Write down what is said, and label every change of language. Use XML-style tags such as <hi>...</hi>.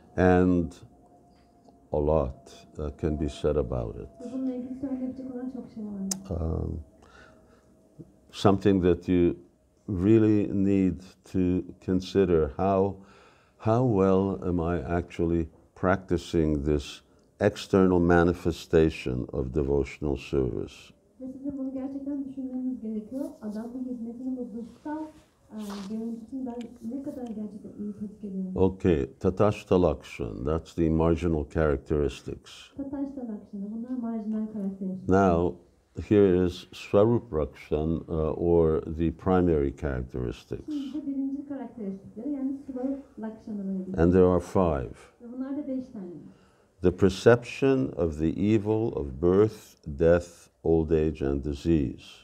<en>And a lot can be said about it.</en> <tr>Bununla ilgili söyleyebilecek olan çok şey var.</tr> <en>Something that you really need to consider how well am I actually practicing this external manifestation of devotional service.</en> <tr>Ve sizin bunu gerçekten düşünmeniz gerekiyor. Adamın hizmetinin bu dışsal görüntüsünü ben ne kadar gerçekten iyi pratik ediyorum.</tr> <en>Okay, Tatashta Lakshan, that's the marginal characteristics.</en> <tr>Tatashta Lakshan, bunlar marjinal karakteristik.</tr> <en>Now, here is Swarup Lakshan, or the primary characteristics.</en> <tr>Şimdi birinci karakteristikleri yani Swarup Lakshan'ı.</tr> <en>And there are 5.</en> <tr>Ve bunlar da 5 tane.</tr> <en>The perception of the evil of birth, death, old age, and disease.</en>